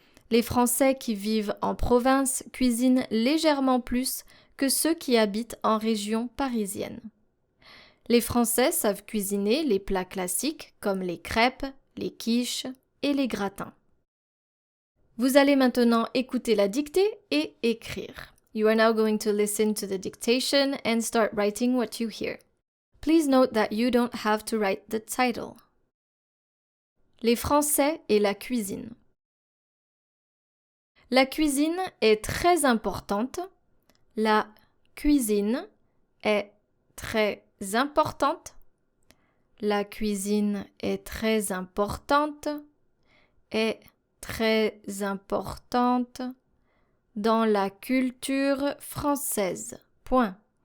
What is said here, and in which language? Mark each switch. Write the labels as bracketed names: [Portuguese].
[French] Les Français qui vivent en province cuisinent légèrement plus que ceux qui habitent en région parisienne. Les Français savent cuisiner les plats classiques comme les crêpes, les quiches et les gratins. Vous allez maintenant écouter la dictée et écrire. [English] You are now going to listen to the dictation and start writing what you hear. Please note that you don't have to write the title. [French] Les Français et la cuisine. La cuisine est très importante. La cuisine est très importante. La cuisine est très importante. Est très importante dans la culture française. Point.